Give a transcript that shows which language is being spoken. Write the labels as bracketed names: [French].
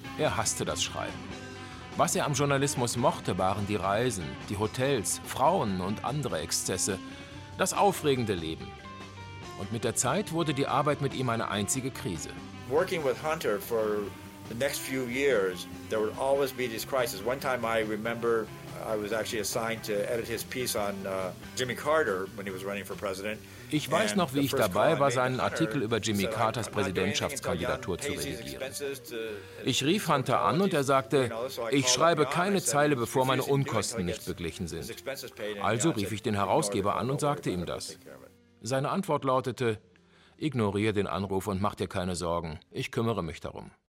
[German] Er hasste das Schreiben. Was er am Journalismus mochte, waren die Reisen, die Hotels, Frauen und andere Exzesse, das aufregende Leben. Und mit der Zeit wurde die Arbeit mit ihm eine einzige Krise. [English] Working with Hunter for the next few years, there would always be this crisis. One time I remember I was actually assigned to edit his piece on Jimmy Carter when he was running for president. [German] Ich weiß noch, wie ich dabei war, seinen Artikel über Jimmy Carters Präsidentschaftskandidatur zu redigieren. Ich rief Hunter an und er sagte, ich schreibe keine Zeile, bevor meine Unkosten nicht beglichen sind. Also rief ich den Herausgeber an und sagte ihm das. Seine Antwort lautete, ignoriere den Anruf und mach dir keine Sorgen, ich kümmere mich darum.